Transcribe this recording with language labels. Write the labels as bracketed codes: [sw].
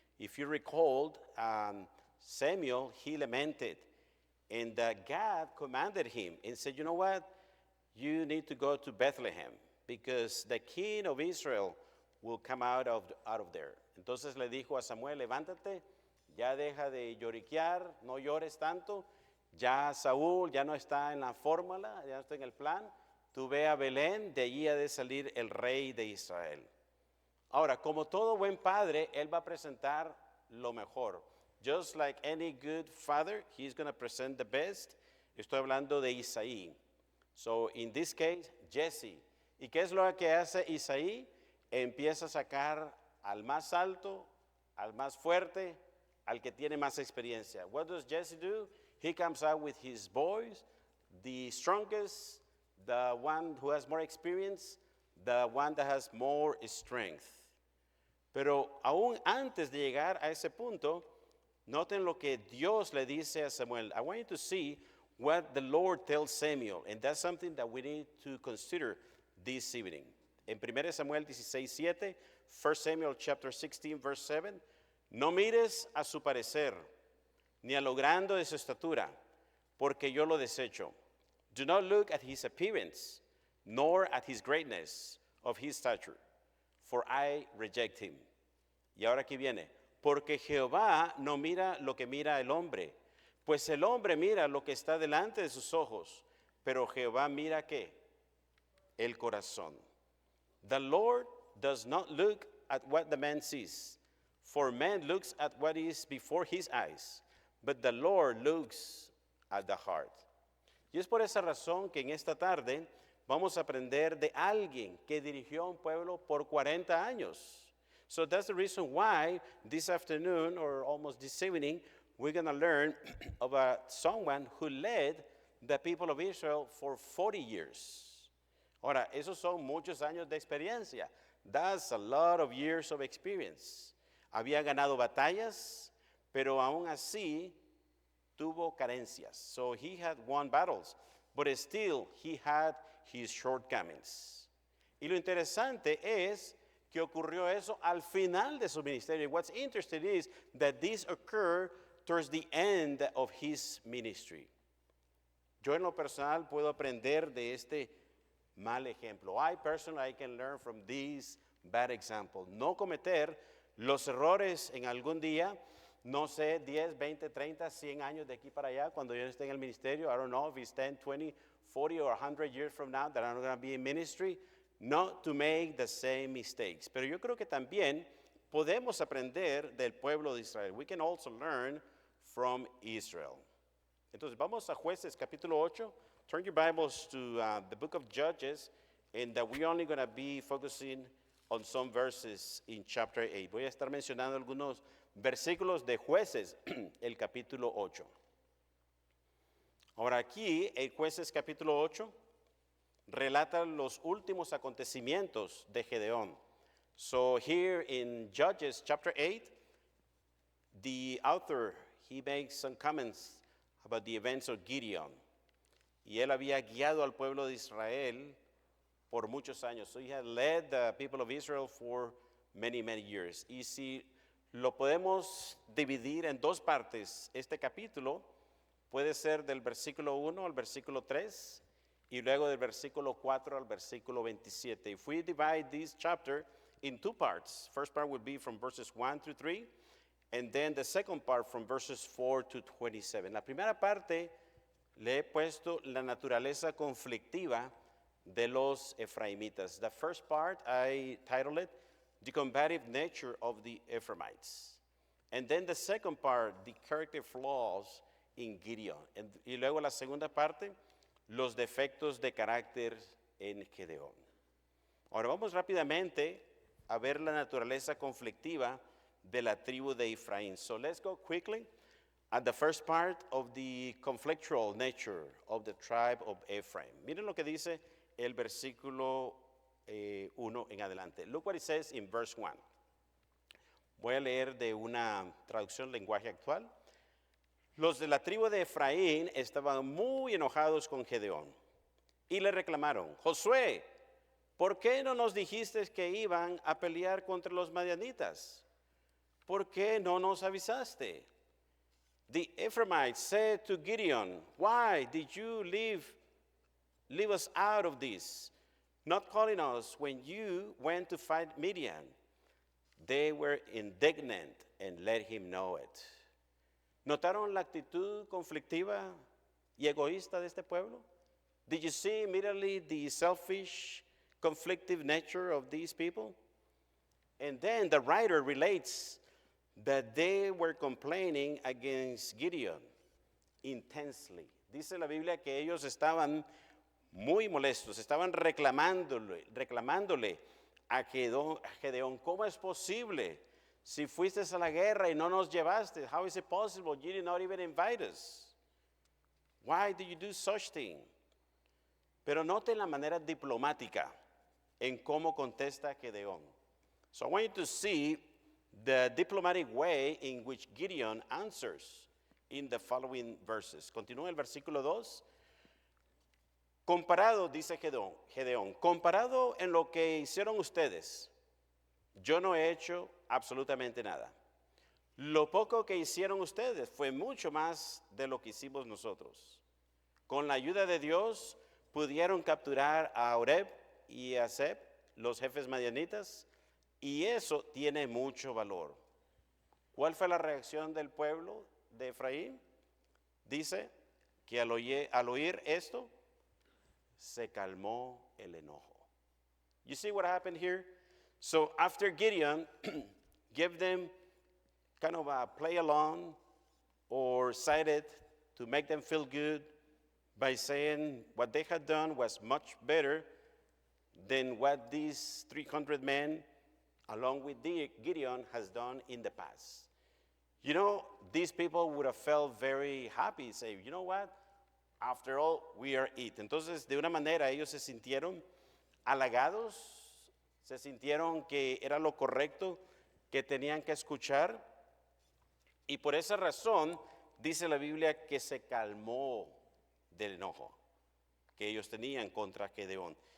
[en] If you recalled, Samuel, he lamented. And God commanded him and said, you know what? You need to go to Bethlehem because the king of Israel will come out of there. [es] Entonces le dijo a Samuel, levántate, ya deja de lloriquear, no llores tanto. Ya Saúl ya no está en la fórmula, ya no está en el plan. Tú ve a Belén, de allí ha de salir el rey de Israel. Ahora, como todo buen padre, él va a presentar lo mejor. [en] Just like any good father, he's going to present the best. [es] Estoy hablando de Isaí. [en] So, in this case, Jesse. [es] ¿Y qué es lo que hace Isaí? Empieza a sacar al más alto, al más fuerte, al que tiene más experiencia. [en] What does Jesse do? he comes out with his boys, the strongest, the one who has more experience, the one that has more strength. [es] Pero aún antes de llegar a ese punto, noten lo que Dios le dice a Samuel. [en] I want you to see what the Lord tells Samuel, and that's something that we need to consider this evening. [es] En [en] 1 Samuel 16:7, 1 Samuel chapter 16, verse 7, [es] no mires a su parecer, ni a lo grande de su estatura, porque yo lo desecho. [en] Do not look at his appearance, nor at his greatness of his stature, for I reject him. [es] Y ahora aquí viene, porque Jehová no mira lo que mira el hombre, pues el hombre mira lo que está delante de sus ojos, pero Jehová mira ¿qué? El corazón. [en] The Lord does not look at what the man sees, for man looks at what is before his eyes, but the Lord looks at the heart. [es] Y es por esa razón que en esta tarde vamos a aprender de alguien que dirigió a un pueblo por 40 años. [en] So that's the reason why this afternoon, or almost this evening, we're going to learn about someone who led the people of Israel for 40 years. [es] Ahora, esos son muchos años de experiencia. [en] That's a lot of years of experience. [es] Había ganado batallas, pero aún así tuvo carencias. [en] So he had won battles, but still he had his shortcomings. [es] Y lo interesante es que ocurrió eso al final de su ministerio. [en] What's interesting is that this occurred towards the end of his ministry. [es] Yo en lo personal puedo aprender de este mal ejemplo. [en] I personally can learn from this bad example. [es] No cometer los errores en algún día, no sé, 10, 20, 30, 100 años de aquí para allá, cuando yo esté en el ministerio. [en] I don't know if it's 10, 20, 40 or 100 years from now that I'm going to be in ministry. Not to make the same mistakes. [es] Pero yo creo que también podemos aprender del pueblo de Israel. [en] We can also learn from Israel. [es] Entonces vamos a Jueces capítulo 8. [en] Turn your Bibles to the book of Judges, and we're only going to be focusing on some verses in chapter 8. [es] Voy a estar mencionando algunos versículos de Jueces, el capítulo 8. Ahora aquí, en Jueces capítulo 8, relata los últimos acontecimientos de Gedeón. [en] So here in Judges chapter 8, the author, he makes some comments about the events of Gideon. [es] Y él había guiado al pueblo de Israel por muchos años. [en] So he had led the people of Israel for many, many years. [es] Y si lo podemos dividir en dos partes, este capítulo puede ser del versículo 1 al versículo 3, y luego del versículo 4 al versículo 27. [en] If we divide this chapter in two parts, first part would be from verses 1 through 3, and then the second part from verses 4 to 27. [es] La primera parte le he puesto la naturaleza conflictiva de los efraimitas. [en] The first part, I titled it, The Combative Nature of the Ephraimites. And then the second part, The Character Flaws in Gideon. [es] Y luego la segunda parte, los defectos de carácter en Gedeón. Ahora vamos rápidamente a ver la naturaleza conflictiva de la tribu de Efraín. [en] So let's go quickly at the first part of the conflictual nature of the tribe of Ephraim. [es] Miren lo que dice el versículo 1 en adelante. [en] Look what it says in verse 1. [es] Voy a leer de una traducción lenguaje actual. Los de la tribu de Efraín estaban muy enojados con Gedeón y le reclamaron: Josué, ¿por qué no nos dijiste que iban a pelear contra los madianitas? ¿Por qué no nos avisaste? [en] The Ephraimites said to Gideon, why did you leave us out of this, not calling us when you went to fight Midian? They were indignant and let him know it. [es] ¿Notaron la actitud conflictiva y egoísta de este pueblo? [en] Did you see immediately the selfish, conflictive nature of these people? And then the writer relates that they were complaining against Gideon intensely. [es] Dice la Biblia que ellos estaban muy molestos, estaban reclamándole a Gedeón, ¿cómo es posible? Si fuiste a la guerra y no nos llevaste, [en] how is it possible? You did not even invite us. Why do you do such thing? [es] Pero noten la manera diplomática en cómo contesta Gedeón. [en] So I want you to see the diplomatic way in which Gideon answers in the following verses. [es] Continúa el versículo 2. Comparado, dice Gedeón, comparado en lo que hicieron ustedes, yo no he hecho absolutamente nada. Lo poco que hicieron ustedes fue mucho más de lo que hicimos nosotros. Con la ayuda de Dios pudieron capturar a Oreb y a Zeb, los jefes madianitas, y eso tiene mucho valor. ¿Cuál fue la reacción del pueblo de Efraín? Dice que al oír esto, se calmó el enojo. [en] You see what happened here? So after Gideon gave them kind of a play along or cited to make them feel good by saying what they had done was much better than what these 300 men along with Gideon has done in the past. You know, these people would have felt very happy, say, you know what? After all, we are it. [es] Entonces, de una manera, ellos se sintieron halagados, se sintieron que era lo correcto que tenían que escuchar, y por esa razón, dice la Biblia que se calmó del enojo que ellos tenían contra Gedeón.